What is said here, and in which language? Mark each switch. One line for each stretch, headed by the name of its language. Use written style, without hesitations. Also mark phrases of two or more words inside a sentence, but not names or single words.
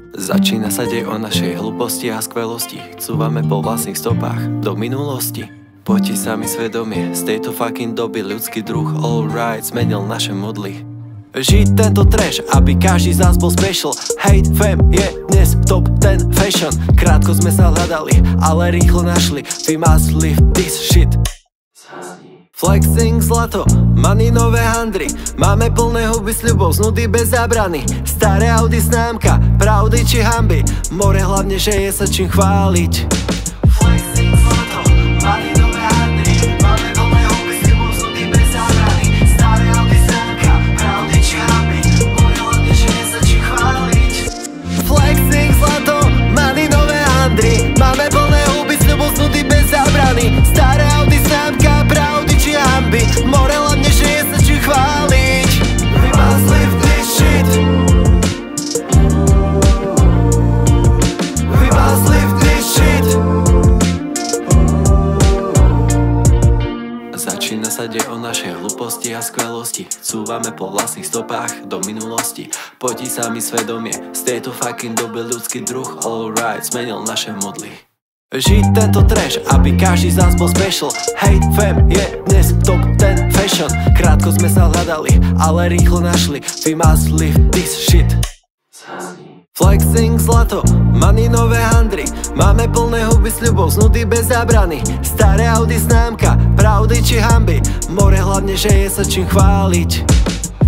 Slovak: Začína sa dej o našej hlúposti a skvelosti. Cúvame po vlastných stopách do minulosti. Poďte sami svedomie, z tejto fucking doby ľudský druh alright zmenil naše modly. Žiť tento trash, aby každý z nás bol special.
English: Hate fam
Slovak: je dnes
English: top 10 fashion.
Slovak: Krátko sme sa hľadali, ale rýchlo našli.
English: We must live this shit.
Slovak: Flexing zlato, money nové handry. Máme plné huby sľubov, znudy bez zábrany. Staré Audi známka, pravdy či hanby. More hlavne, že je sa čím chváliť. Flexing zlato, money nové handry. Máme plné huby sľubov, znudy bez zábrany. Staré Audi známka, pravdy či hanby. More hlavne, že je sa čím chváliť. Flexing zlato, money nové handry. Máme plné huby sľubov, znudy bez zábrany. Staré Audi známka, pravdy či hanby. More hlavne, že je sa čím chváliť.
English: We must live this shit. We must live this shit.
Slovak: Začína sa dej o našej hlúposti a skvelosti. Cúvame po vlastných stopách do minulosti. Poďte sami svedomie, z tejto fucking doby ľudský druh alright zmenil naše modly. Žiť tento trash, aby každý z nás bol special.
English: Hate fam
Slovak: je dnes
English: top 10 fashion.
Slovak: Krátko sme sa hľadali, ale rýchlo našli.
English: We must live this shit.
Slovak: Flexing zlato, money nové handry. Máme plné huby sľubov, znudy bez zábrany. Staré Audi známka, pravdy či hanby. More hlavne, že je sa čím chváliť.